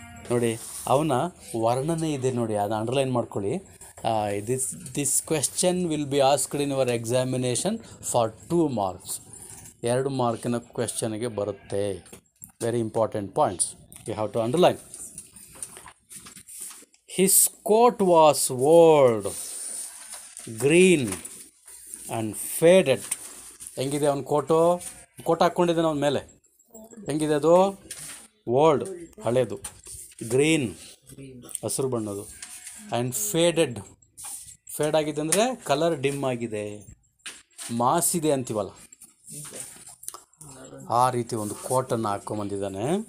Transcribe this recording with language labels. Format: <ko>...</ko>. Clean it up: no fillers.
<kn>ನೋಡಿ, ಅವನ ವರ್ಣನೆ ಇದೆ ನೋಡಿ, ಅದು ಅಂಡರ್ಲೈನ್ ಮಾಡ್ಕೊಳ್ಳಿ.</kn> <en>This question will be asked in your examination for 2 marks.</en> <kn>2 ಮಾರ್ಕಿನ ಕ್ವೆಶ್ಚನ್ಗೆ ಬರುತ್ತೆ.</kn> <en>Very important points, you have to underline. His coat was old, green and faded.</en> <kn>ಹೆಂಗಿದೆ ಅವನ ಕೋಟ್ ಹಾಕ್ಕೊಂಡಿದ್ದಾನೆ ಅವನ ಮೇಲೆ. ಹೆಂಗಿದೆ ಅದು? ಓಲ್ಡ್, ಹಳೇದು. ಗ್ರೀನ್, ಹಸಿರು ಬಣ್ಣದು. ಆ್ಯಂಡ್ ಫೇಡ್ ಆಗಿದೆ ಅಂದರೆ ಕಲರ್ ಡಿಮ್ ಆಗಿದೆ, ಮಾಸಿದೆ ಅಂತೀವಲ್ಲ, ಆ ರೀತಿ ಒಂದು ಕೋಟನ್ನು ಹಾಕ್ಕೊಂಬಂದಿದ್ದಾನೆ.</kn>